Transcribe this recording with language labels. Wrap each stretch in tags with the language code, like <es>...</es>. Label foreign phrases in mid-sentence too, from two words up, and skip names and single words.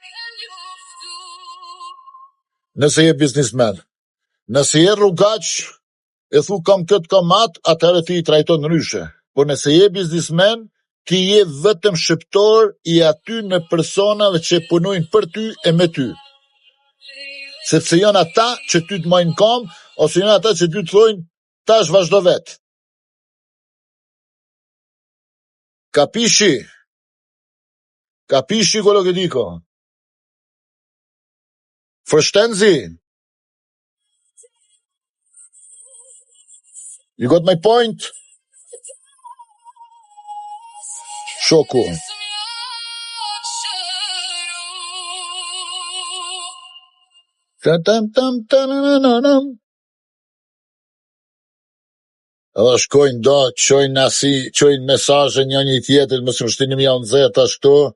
<sq>Nëse je biznismen, nëse je rrugaq, e thu kam këtë kam atë, atëherë ti i trajton ndryshe. Po nëse je biznismen, ti je vetëm shqiptor i atyne personave që punojnë për ty e me ty. Sepse janë ata që ty të majnë kam, ose janë ata që ty të thojnë, tash vazhdo vetë.</sq> <it>Capisci? Capisci quello che dico?</it> <de>Forstenzi?</de> <en>You got my point?</en> <sq>Shoku. Edhe shkojnë do, qojnë mesazhe një tjetër, mos më shtinim ja nxehtë ashtu.</sq>